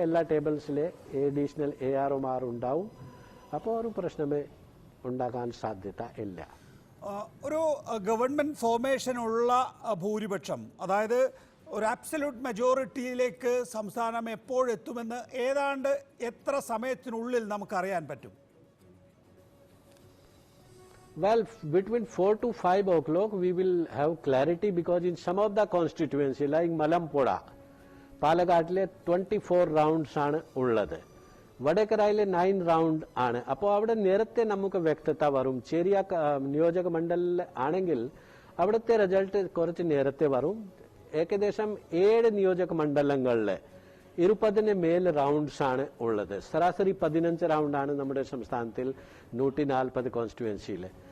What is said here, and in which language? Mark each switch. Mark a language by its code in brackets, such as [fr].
[ml] എല്ലാ ടേബിൾസിലെ അഡീഷണൽ AROമാർ ഉണ്ടാവും. അപ്പോൾ ഒരു പ്രശ്നമേ ഉണ്ടാകാൻ സാധ്യത ഇല്ല. ഒരു ഗവൺമെന്റ് ഫോർമേഷനുള്ള ഭൂരിപക്ഷം, അതായത് ഒരു ആബ്സല്യൂട്ട് മെജോറിറ്റിയിലേക്ക് സംസ്ഥാനം എപ്പോഴെത്തുമെന്ന് ഏതാണ്ട് എത്ര സമയത്തിനുള്ളിൽ നമുക്കറിയാൻ പറ്റും? [en] Well, between 4 to 5 o'clock we will have clarity, because in some of the constituency like Malampura, [ml] പാലക്കാട്ടിലെ 24 rounds ആണ് ഉള്ളത്. വടകരയിലെ 9 റൗണ്ട് ആണ്. അപ്പോൾ അവിടെ നേരത്തെ നമുക്ക് വ്യക്തത വരും. ചെറിയ നിയോജക മണ്ഡലം ആണെങ്കിൽ അവിടുത്തെ റിസൾട്ട് കുറച്ച് നേരത്തെ വരും. ഏകദേശം 7 നിയോജക മണ്ഡലങ്ങളിൽ 20 മേൽ റൗണ്ട്സ് ആണ് ഉള്ളത്. ശരാശരി 15 റൗണ്ടാണ് നമ്മുടെ സംസ്ഥാനത്തിൽ 140 കോൺസ്റ്റിറ്റ്യുവൻസിയിൽ.